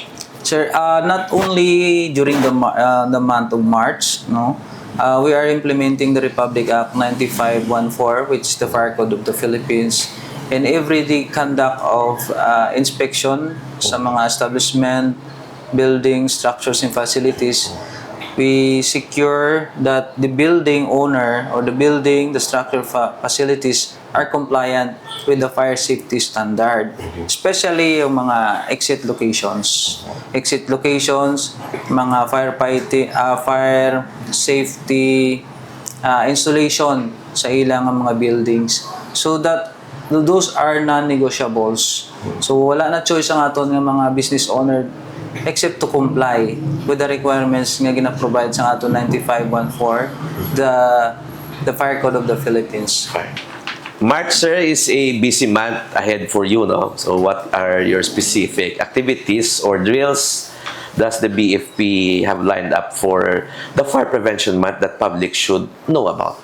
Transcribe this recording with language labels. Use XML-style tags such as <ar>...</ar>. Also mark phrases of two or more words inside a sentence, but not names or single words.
<en>Sir, not only during the month of March, no, we are implementing the Republic Act 9514, which is the Fire Code of the Philippines, and everyday conduct of inspection</en> <hil>sa mga</hil> <en>establishment, buildings, structures, and facilities. we secure that the building owner or the structure facilities are compliant with the fire safety standard. Especially</en> <tl>yung mga</tl> <en>exit locations. Exit locations,</en> <hil>mga</hil> <en>fire safety installation</en> <hil>sa ilang mga buildings.</hil> <en>So that those are non-negotiables.</en> <hil>So wala na choice ang aton ng mga business owner</hil> <en>except to comply with the requirements</en> <hil>nga gina-provide sa aton 9514,</hil> <en>the Fire Code of the Philippines. March, sir, is a busy month ahead for you, no? So what are your specific activities or drills does the BFP have lined up for the fire prevention month that public should know about?</en>